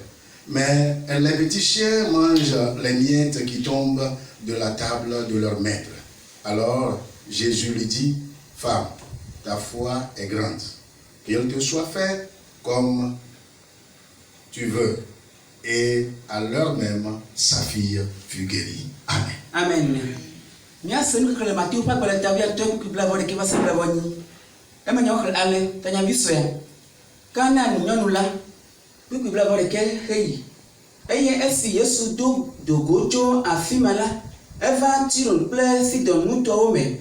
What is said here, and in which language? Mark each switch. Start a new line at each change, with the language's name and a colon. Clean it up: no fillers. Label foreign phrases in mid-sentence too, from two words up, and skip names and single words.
French: Mais les petits chiens mangent les miettes qui tombent de la table de leur maître. Alors Jésus lui dit: Femme, ta foi est grande. Qu'il te soit fait comme tu veux. Et à l'heure même, sa fille fut guérie. Amen. Amen.
Ewe: Esi Yesu do dogo tso afima la, eva Tiro kple Sidon nutɔwo me,